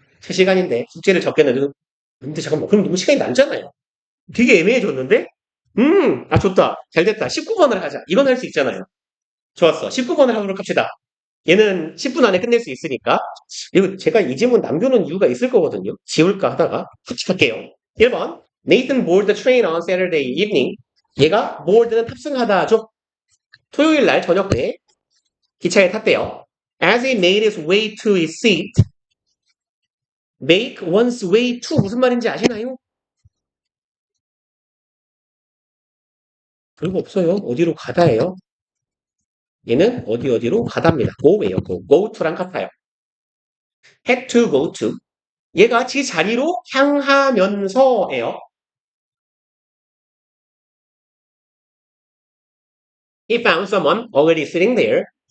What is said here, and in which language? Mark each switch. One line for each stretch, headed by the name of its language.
Korean: 3시간인데 숙제를 적게 내도 근데 잠깐만 그럼 너무 시간이 남잖아요. 되게 애매해졌는데? 좋다. 잘 됐다. 19번을 하자. 이건 할 수 있잖아요. 좋았어. 19번을 하도록 합시다. 얘는 10분 안에 끝낼 수 있으니까. 그리고 제가 이 질문 남겨놓은 이유가 있을 거거든요. 지울까 하다가 푸치할게요. 1번.
English: Nathan boarded the train on Saturday evening.
Korean: 얘가 board는 탑승하다죠. 토요일 날 저녁 때 기차에 탔대요.
English: As he made his way to his seat, make one's way to
Korean: 무슨 말인지 아시나요? 별거 없어요. 어디로 가다예요. 얘는 어디로 가답니다. go예요. go to랑 같아요.
English: had to go to.
Korean: 얘가 지 자리로 향하면서예요.
English: He found someone already sitting there.